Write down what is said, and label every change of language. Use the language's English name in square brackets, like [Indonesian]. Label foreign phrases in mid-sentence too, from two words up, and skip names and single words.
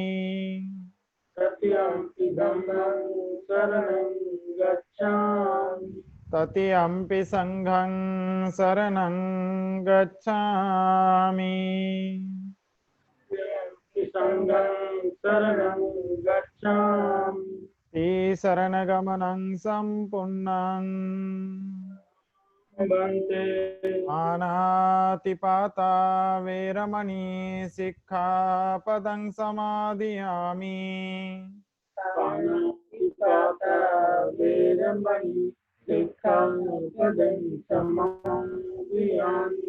[Pali] तृतीयम्पि धम्मं शरणं गच्छामि तृतीयम्पि संघं शरणं गच्छामि तृतीयम्पि संघं शरणं गच्छामि शरणगमनं सम्पूर्णं बन्ते पानातिपाता वेरमणि सिक्खापदं समादियामि पानातिपाता वेरमणि सिक्खापदं समादियामि